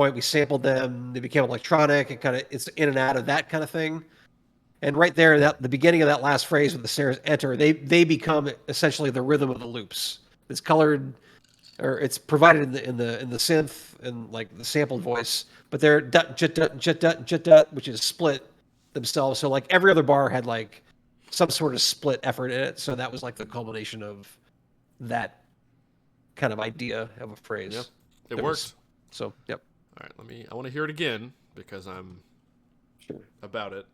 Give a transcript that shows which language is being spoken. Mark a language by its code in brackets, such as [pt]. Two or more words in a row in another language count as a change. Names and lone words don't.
[en] We sampled them. They became electronic and kind of, it's in and out of that kind of thing. And right there, the beginning of that last phrase when the snares enter, they become essentially the rhythm of the loops. It's colored, or it's provided in the synth and like the sampled voice, but they're dut, jut, dut, jut, dut, jut, dut, which is split themselves. So like every other bar had like some sort of split effort in it. So that was like the culmination of that kind of idea of a phrase. Yep. It worked. So, yep. All right, I want to hear it again because I'm about it.